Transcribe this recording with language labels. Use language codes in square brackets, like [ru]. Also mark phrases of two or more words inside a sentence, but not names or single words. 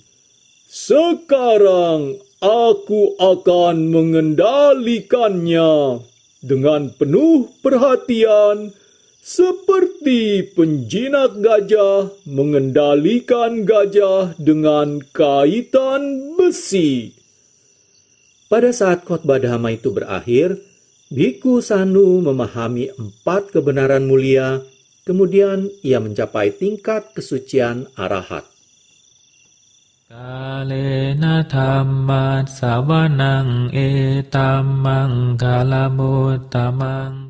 [id] Sekarang aku akan mengendalikannya dengan penuh perhatian, seperti penjinak gajah mengendalikan gajah dengan kaitan besi." Pada saat khotbah Dhamma itu berakhir, Bhikkhu Sanu memahami 4 kebenaran mulia, kemudian ia mencapai tingkat kesucian arahat. [pi] กาเลนะธัมมัสสวนังเอตัมมังคลมุตตมัง